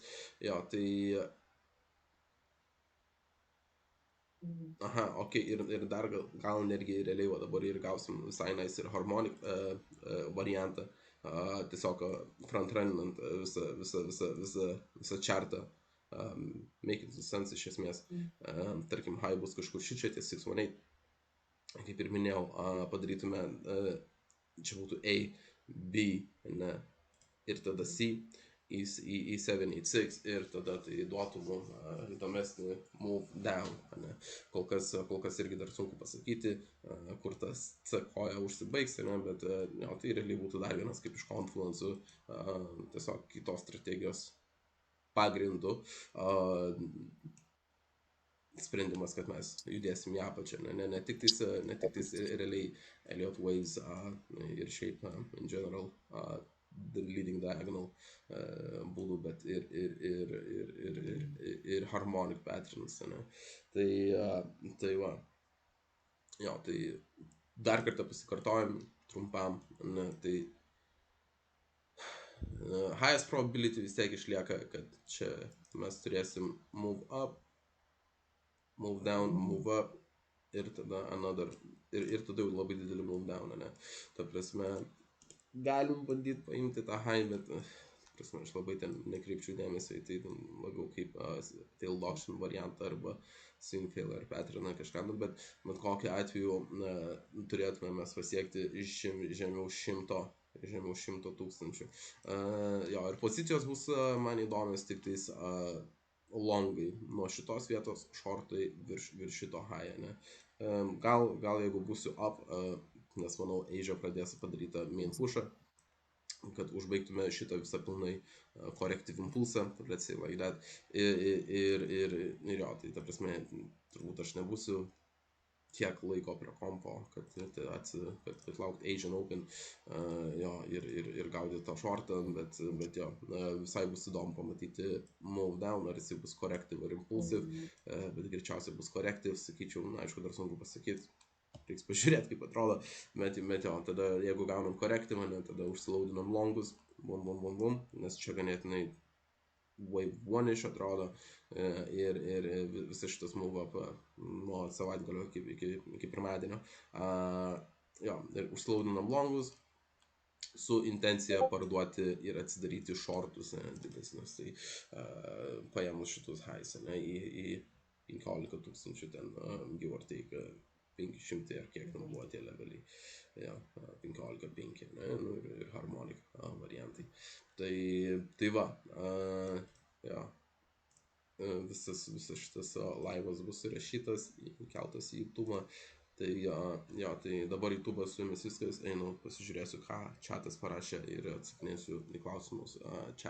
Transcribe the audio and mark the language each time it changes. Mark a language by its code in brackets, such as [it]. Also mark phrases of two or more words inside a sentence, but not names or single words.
[lt] Jo, tai ir dar gal netgi realiai dabar ir gausim visai nice ir harmonic variantą. Tiesiog frontruninant visą chartą, [en] make it sense [lt] iš esmės. Tarkim, high bus kažkur šičia ties 618, kaip ir minėjau, padarytume, čia būtų A, B, ne, ir tada C į 786 ir tada tai duotų mums įdomesnį [en] move down, [lt] ne. Kol kas irgi dar sunku pasakyti, kur tas C koja užsibaigs, ne, bet jo, tai realiai būtų dar vienas kaip iš Confluence'ų, tiesiog kitos strategijos pagrindų sprendimas, kad mes judėsim į apačią, ne tik tais realiai Elliott Waves ir šiaip [en] in general leading diagonal [lt] būdų, bet ir [en] harmonic patterns, [lt] ne. Tai va, jo, tai dar kartą pasikartojam trumpam, ne, tai [en] highest probability [lt] vis tiek išlieka, kad čia mes turėsim [en] move up, move down, move up [lt] ir tada another, ir tada jau labai didelį [en] move down, [lt] ne. Ta prasme, galim bandyti paimti tą high, bet prasme, aš labai ten nekreipčiau dėmesio į tai, labiau kaip [en] tail auction [lt] variantą arba [en] swing failure pattern [lt] kažką, bet kokiu atveju turėtume mes pasiekti žemiau 100 tūkstančių. Jo, ir pozicijos bus man įdomios tik tais longai nuo šitos vietos, shortai virš šito high, ne. Gal jeigu būsiu up, nes manau Asia pradės padarytą [en] main pushą, [lt] kad užbaigtume šitą visą pilnai corrective impulsą, [en] let's say like that, [lt] ir jo, tai ta prasme, turbūt aš nebūsiu tiek laiko prie kompo, kad laukt Asian Open, jo, ir gaudyti tą shortą, bet jo, visai bus įdomu pamatyti [en] move down, [lt] ar jisai bus corrective ar impulsive, bet greičiausiai bus corrective, sakyčiau, na, aišku, dar sunku pasakyti, reiks pažiūrėti, kaip atrodo, bet jo, tada jeigu gaunam corrective, ne, tada užsilaudinam longus, bum, nes čia ganėtinai [en] wave 1-ish [lt] atrodo, ir visas šitas [en] move up [lt] nuo savaitgalio iki pirmadienio, jo, ir užsilaudinam longus su intencija parduoti ir atsidaryti shortus didesnius, tai paėmus šitus highs, ne, į 15 tūkstančių ten, [en] give or take [lt] 500 ar kiek ten buvo tie leveliai, ja, 15-5, ne, nu, ir harmonic variantai. Tai va, ja, visas šitas laivas bus įrašytas, įkeltas į YouTube. Tai jo, tai dabar YouTube su jumis viskas, einu pasižiūrėsiu, ką chatas parašė ir atsakinėsiu į klausimus chatui.